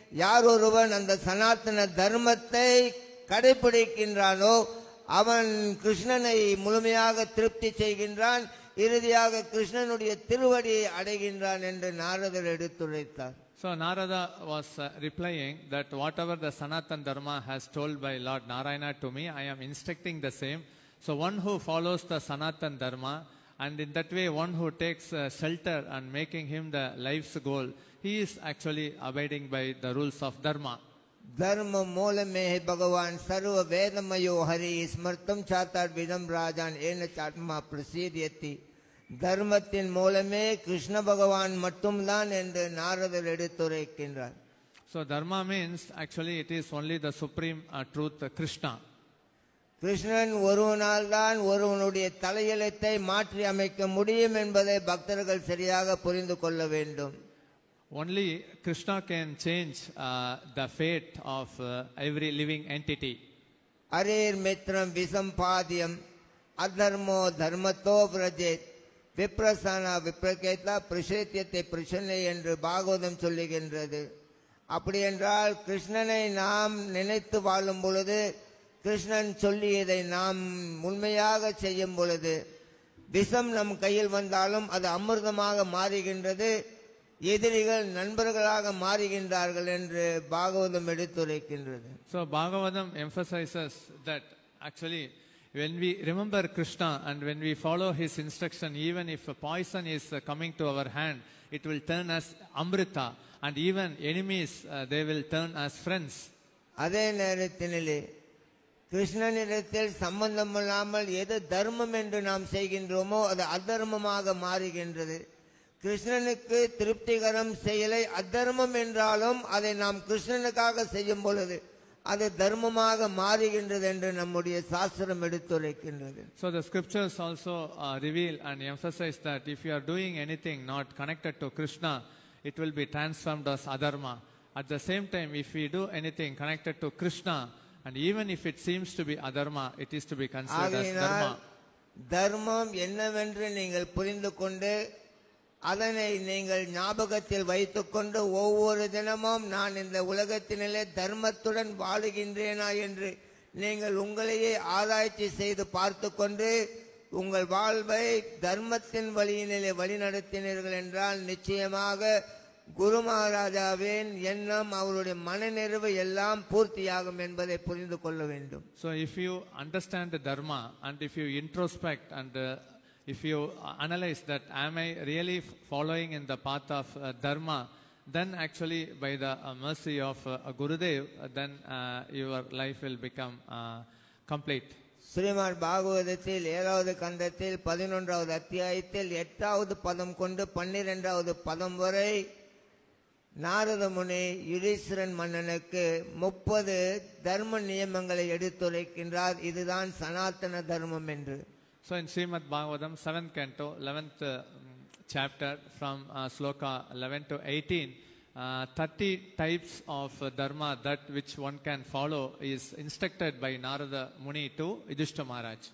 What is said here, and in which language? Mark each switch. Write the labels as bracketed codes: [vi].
[ta] யார் ஒருவன் அந்த சனாத்தன தர்மத்தை கடைபிடிக்கின்றானோ அவன் கிருஷ்ணனை முழுமையாக திருப்தி செய்கின்றான், இறுதியாக கிருஷ்ணனுடைய திருவடியை அடைகின்றான் என்று நாரதர் எடுத்துரைத்தார். [en] So Narada was replying that whatever the Sanatan Dharma has told by Lord Narayana to me, I am instructing the same. So one who follows the Sanatan Dharma, and in that way one who takes shelter and making him the life's goal, he is actually abiding by the rules of Dharma. [sa] धर्म मूल में है भगवान सर्व वेदमयो हरि स्मृतम चातार विदम राजान N चात्मा प्रसिद्यति. [ta] தர்மத்தின் மூலமே கிருஷ்ண பகவான் மட்டும்தான் என்று நாரதர் எடுத்துரைக்கின்றார். [en] So dharma means actually it is only the supreme truth, Krishna. [ta] Krishnan ஒருவனால் தான் ஒருவனுடைய தலையெழுத்தை மாற்றி அமைக்க முடியும் என்பதை பக்தர்கள் சரியாக புரிந்து கொள்ள வேண்டும். [en] Only Krishna can change the fate of every living entity. [sa] அரேர் மித்ரம் விசம்பாதியம் அதர்மோ தர்மத்தோ விரஜேத் விப்ரசானா விப்ரகேதா பிரசேத்தியத்தை பிரசன்னை [ta] என்று பாகவதம் சொல்லுகின்றது. அப்படி என்றால் கிருஷ்ணனை நாம் நினைத்து வாழும் பொழுது, கிருஷ்ணன் சொல்லியதை நாம் உண்மையாக செய்யும் பொழுது, விஷம் நம் கையில் வந்தாலும் அது அமிர்தமாக மாறுகின்றது, எதிரிகள் நண்பர்களாக மாறுகின்றார்கள் என்று Bhagavatam எடுத்துரைக்கின்றது. [en] So Bhagavatam emphasizes that actually when we remember Krishna and when we follow his instruction, even if a poison is coming to our hand, it will turn as amrita, and even enemies they will turn as friends. [ta] அதே நேரத்திலே கிருஷ்ணனிடத்தில் சம்பந்தம் இல்லாமல் எது தர்மம் என்று நாம் செய்கின்றோமோ அது அதர்மமாக மாறுகின்றது. கிருஷ்ணனுக்கு திருப்திகரம் செயலை அதர்மம் என்றாலும் அதை நாம் கிருஷ்ணனுக்காக செய்யும் பொழுது அது தர்மமாக மாறுகின்றது என்று நம்முடைய சாஸ்திரம் எடுத்துரைக்கின்றது. [en] So the scriptures also reveal and emphasize that if you are doing anything not connected to Krishna, it will be transformed as adharma. At the same time, if we do anything connected to Krishna, And even if it seems to be adharma, it is to be considered as [ta] ஆகையினால் [en] dharma. [ta] தர்மம் என்னவென்று நீங்கள் புரிந்து கொண்டு அதனை நீங்கள் ஞாபகத்தில் வைத்துக்கொண்டு ஒவ்வொரு தினமும் நான் இந்த உலகத்தினிலே தர்மத்துடன் வாழுகின்றேனா என்று நீங்கள் உங்களையே ஆராய்ச்சி செய்து பார்த்து கொண்டு உங்கள் வாழ்வை தர்மத்தின் வழியினிலே வழிநடத்தினீர்கள் என்றால் நிச்சயமாக குரு மகாராஜாவின் எண்ணம் அவருடைய மனநிறைவு எல்லாம் பூர்த்தியாகும் என்பதை புரிந்து கொள்ள வேண்டும். [en] So if you understand the dharma and if you introspect and if you analyze that am I really following in the path of dharma, then actually by the mercy of Gurudev, then your life will become complete. [ta] Srimad பாகவதத்தில் 7வது கண்டத்தில் 11வது அத்தியாயத்தில் 8வது பதம் கொண்டு 12வது பதம் வரை நாரத முனி யுதிஷ்டிரன் மன்னனுக்கு 30 தர்ம நியமங்களை எடுத்துரைக்கின்றார். இதுதான் சனாதன தர்மம் என்று. [en] So in Srimad Bhagavatam 7th canto 11th chapter from sloka 11 to 18, 30 types of dharma that which one can follow is instructed by Narada Muni to Yudhishthira Maharaj.